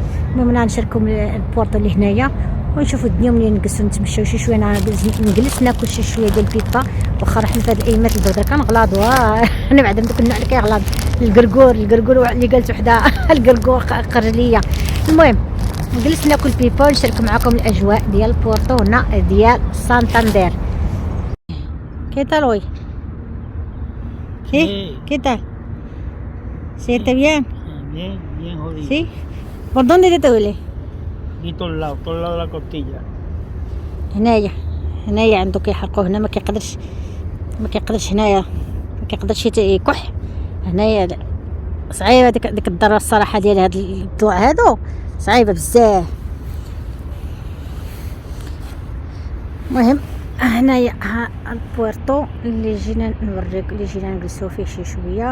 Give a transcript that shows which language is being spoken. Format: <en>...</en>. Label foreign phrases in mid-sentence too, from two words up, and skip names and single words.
<ar>المهم انا نشارككم البورتو اللي هنايا، ونشوفوا الدنيا ملي نجلسوا نتمشاو شي شويه، نجلس ناكل شي شويه ديال البيبا. واخا رحنا في هاد الايامات البرد كنغلاضوا انا بعدا دوك النوع اللي كيغلاض القرقور اللي قالت وحده القرقور خرج ليا. المهم نجلس ناكل بيبا ونشارك معكم الاجواء ديال بورتونا ديال سانتاندير.</ar> <es>¿Qué tal hoy? ¿Sí? ¿Qué tal? ¿Sí está bien? Bien, bien jodido. ¿Sí? ¿Por dónde te duele? Y todos lados de la costilla.</es> <ar>هنايا عنده كيحرقوه هنا، ما كيقدرش هنايا، ما كيقدرش يكح هنايا. صعيبه ديك الضره الصراحه ديال هاد الضوء هادو، صعيبه بزاف. المهم هنايا ها البويرتو اللي جينا نوريك، اللي جينا نجلسو فيه شي شويه.</ar>